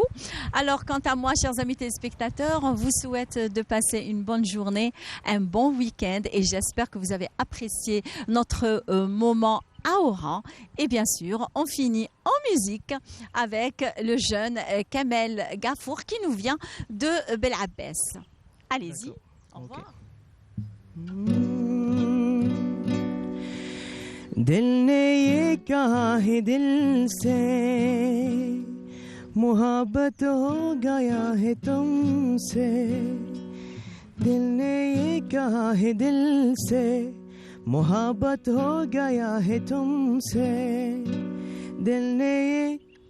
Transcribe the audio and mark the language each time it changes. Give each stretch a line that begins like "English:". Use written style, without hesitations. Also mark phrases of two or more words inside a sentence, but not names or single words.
French: Alors, quant à moi, chers amis téléspectateurs, on vous souhaite de passer une bonne journée, un bon week-end et j'espère que vous avez apprécié notre moment à Oran. Et bien sûr, on finit en musique avec le jeune Kamel Gafour qui nous vient de Belabbès. Allez-y. Au revoir.
Hindi: दिल ने ये कहा है दिल से मोहब्बत हो गया है तुमसे दिल ने ये कहा है दिल से मोहब्बत हो गया है तुमसे दिल ने ये